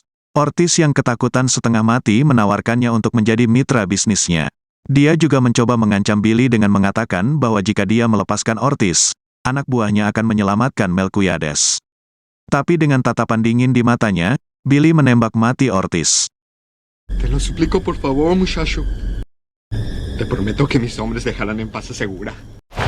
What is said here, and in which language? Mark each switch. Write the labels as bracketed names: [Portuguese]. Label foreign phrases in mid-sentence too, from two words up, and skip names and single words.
[Indonesian] Ortiz yang ketakutan setengah mati menawarkannya untuk menjadi mitra bisnisnya. Dia juga mencoba mengancam Billy dengan mengatakan bahwa jika dia melepaskan Ortiz, anak buahnya akan menyelamatkan Melquiades. Tapi dengan tatapan dingin di matanya, Billy menembak mati Ortiz. [Spanish] Te lo suplico por favor, muchacho. Te prometo que mis hombres dejarán en paz a Segura.